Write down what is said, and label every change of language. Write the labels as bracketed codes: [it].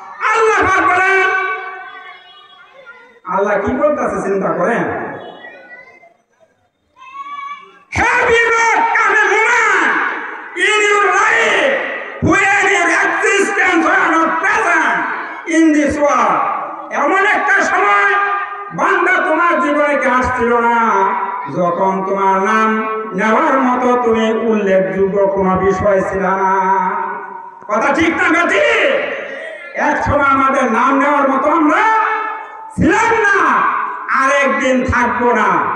[bn] আল্লাহ বলেন, আল্লাহ কি বলতেছে চিন্তা করেন। [en] Have you not come a moment in your life when your existence was not present in this world? [bn] এমন একটা সময় বান্দা তোমার জীবনে কি আসছিল না, যখন তোমার নাম নেওয়ার মতো তুমি উল্লেখযোগ্য কোন বিষয় ছিল না? কথা ঠিক না বেঠি? এক সময় আমাদের নাম নেওয়ার মতো আমরা ছিলাম না, আরেকদিন থাকবো না।